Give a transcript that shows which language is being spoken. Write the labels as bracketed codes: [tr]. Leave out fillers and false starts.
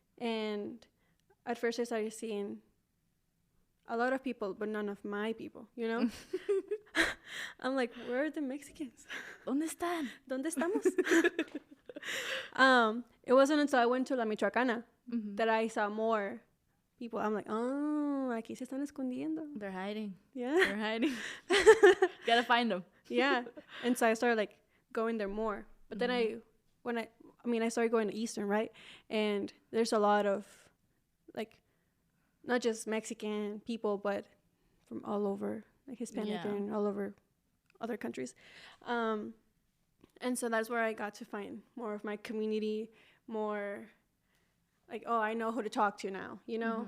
[en] and at first I started seeing a lot of people, but none of my people, you know. I'm like, where are the Mexicans? [es] ¿Dónde están? ¿Dónde estamos? [en] It wasn't until I went to La Michoacana Mhm. that I saw more people. I'm like, oh, [es] aquí se están escondiendo. [en] They're hiding. Yeah. They're hiding. Gotta find them. Yeah. And so I started like going there more. But then I started going to Eastern, right? And there's a lot of like, not just Mexican people, but from all over, like Hispanic Yeah. and all over other countries. And so that's where I got to find more of my community, more like, oh, I know who to talk to now, you know?